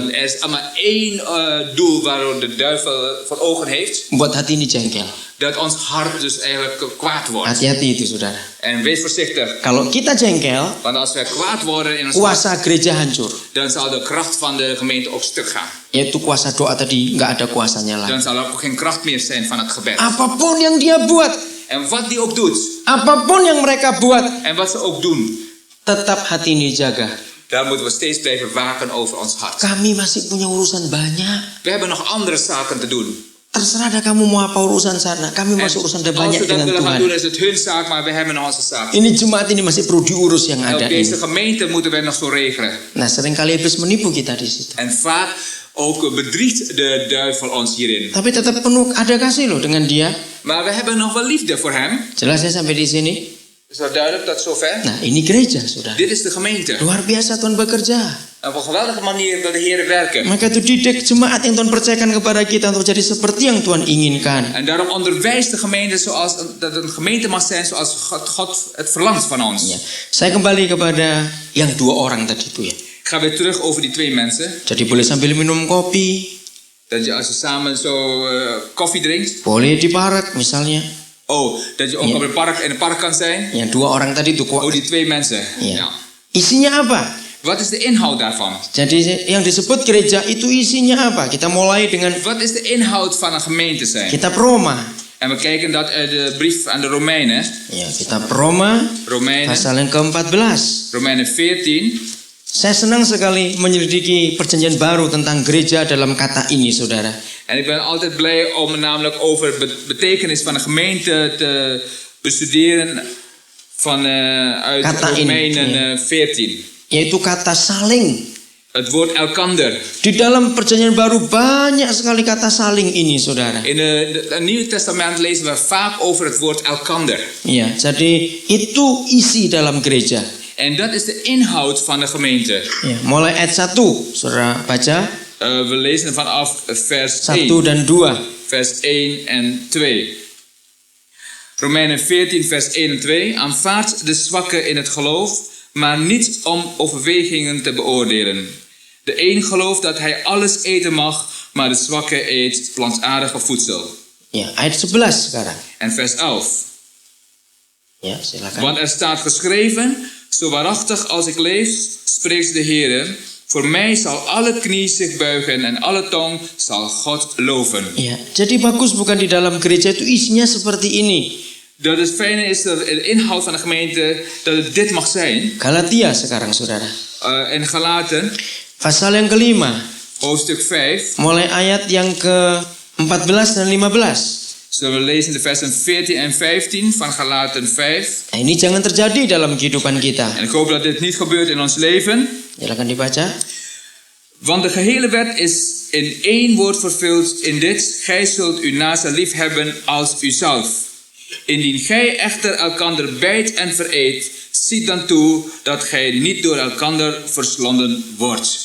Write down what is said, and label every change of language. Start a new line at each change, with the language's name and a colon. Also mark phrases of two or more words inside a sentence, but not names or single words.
Dutch: Want er is maar één doel waarom de duivel voor ogen heeft.
Indonesian: membuat hati ini jengkel.
Dutch: Dat ons hart dus eigenlijk kwaad wordt.
Indonesian: Hati-hati itu, saudara.
Dutch: En wees voorzichtig.
Indonesian: Kalau kita jengkel,
Dutch: Want als we kwaad worden in ons hart,
Indonesian: kuasa gereja hancur.
Dutch: dan zal de kracht van de gemeente ook stuk gaan.
Indonesian: Yaitu kuasa doa tadi nggak ada kuasanya lagi.
Dutch: Dan zal er ook geen kracht meer zijn van het gebed.
Indonesian: Apapun yang dia buat,
Dutch: En wat die ook doet.
Indonesian: apapun yang mereka buat,
Dutch: En wat ze ook doen.
Indonesian: tetap hati ini jaga.
Dutch: Daar moeten we steeds blijven waken over ons hart.
Indonesian: Kami masih punya urusan banyak.
Dutch: We hebben nog andere zaken te doen.
Indonesian: Terserah dah kamu mau apa urusan sana. Kami
Dutch: En
Indonesian: masih urusan
Dutch: als
Indonesian: banyak
Dutch: we dat
Indonesian: dengan
Dutch: willen gaan doen
Indonesian: Tuhan.
Dutch: is het hun zaak, maar we hebben nog onze zaak.
Indonesian: Ini jemaat ini masih perlu diurus yang
Dutch: En
Indonesian: ada
Dutch: ook deze
Indonesian: ini.
Dutch: gemeente moeten we nog zo regelen.
Indonesian: Nah, seringkali iblis menipu kita di situ.
Dutch: En vaak ook bedriegt de duivel ons hierin.
Indonesian: Tapi tetap penuh ada kasih loh dengan dia.
Dutch: Maar we hebben nog wel liefde voor hem.
Indonesian: Jelas ya sampai di sini?
Dutch: Is dat duidelijk tot zover?
Indonesian: Nah, ini gereja, saudara.
Dutch: Dit is de gemeente.
Indonesian: Luar biasa Tuhan bekerja.
Dutch: Op een geweldige manier wil de Heer werken.
Indonesian: Maka itu didik jemaat yang Tuhan percayakan kepada kita untuk jadi seperti yang Tuhan inginkan.
Dutch: En daarom onderwijst de gemeente zoals dat een gemeente mag zijn zoals God het verlangt van ons.
Indonesian: Ya. Saya kembali kepada yang dua orang tadi itu ya.
Dutch: Ik ga weer terug over die twee mensen.
Indonesian: Jadi boleh sambil minum kopi,
Dutch: Dat je als je samen zo koffie drinkt.
Indonesian: boleh di park misalnya.
Dutch: Oh, dat je ook op in het park kan zijn.
Indonesian: Yang dua orang tadi itu
Dutch: Oh, die twee mensen.
Indonesian: Ya.
Dutch: Ja.
Indonesian: Isinya apa?
Dutch: Wat is de inhoud daarvan?
Indonesian: Jadi yang disebut gereja itu isinya apa? Kita mulai dengan
Dutch: Wat is de inhoud van een gemeente zijn?
Indonesian: kitab Roma.
Dutch: En we kijken dat uit de brief aan de Romeinen.
Indonesian: Ya, kitab Roma
Dutch: Romeinen,
Indonesian: pasal yang ke-14.
Dutch: Romeinen 14.
Indonesian: Saya senang sekali menyelidiki perjanjian baru tentang gereja dalam kata ini, saudara.
Dutch: En ik ben altijd blij om namelijk over betekenis van de gemeente te bestuderen uit
Indonesian: Kata ini,
Dutch: Romeinen 14.
Indonesian: Yaitu kata saling.
Dutch: Het woord elkander.
Indonesian: Di dalam perjanjian baru banyak sekali kata saling ini, saudara.
Dutch: In het Nieuwe Testament lezen we vaak over het woord elkander.
Indonesian: Ya, jadi itu isi dalam gereja.
Dutch: En dat is de inhoud van de gemeente.
Indonesian: Ya, mulai ayat 1, saudara baca.
Dutch: We lezen vanaf vers 1 1.
Indonesian: dan 2.
Dutch: Vers 1 en 2. Romeinen 14 vers 1 en 2. Aanvaard de zwakken in het geloof, maar niet om overwegingen te beoordelen. De een gelooft dat hij alles eten mag, maar de zwakke eet plantaardige voedsel.
Indonesian: Ya, ayat 11 sekarang.
Dutch: En vers 11.
Indonesian: Ya, silakan.
Dutch: Want er staat geschreven, zo waarachtig als ik leef, spreekt de Heer, voor mij zal alle knie zich buigen en alle tong zal God loven.
Indonesian: Ya, jadi bagus bukan di dalam gereja itu isinya seperti ini.
Dutch: Dat het fijne is dat de inhoud van de gemeente, dat het dit mag zijn.
Indonesian: Galatia sekarang, saudara.
Dutch: In Galaten,
Indonesian: Pasal yang kelima,
Dutch: hoofdstuk 5,
Indonesian: mulai ayat yang ke-14 dan 15.
Dutch: zullen we lezen de versen 14 en 15 van Galaten 5.
Indonesian: Nah, ini jangan terjadi dalam kehidupan kita.
Dutch: En ik hoop dat dit niet gebeurt in ons leven.
Indonesian: Silakan dibaca.
Dutch: Want de gehele wet is in één woord vervuld in dit: gij zult uw naaste lief hebben als uzelf. Indien gij echter elkander bijt en vereet, ziet dan toe dat gij niet door elkander verslonden wordt.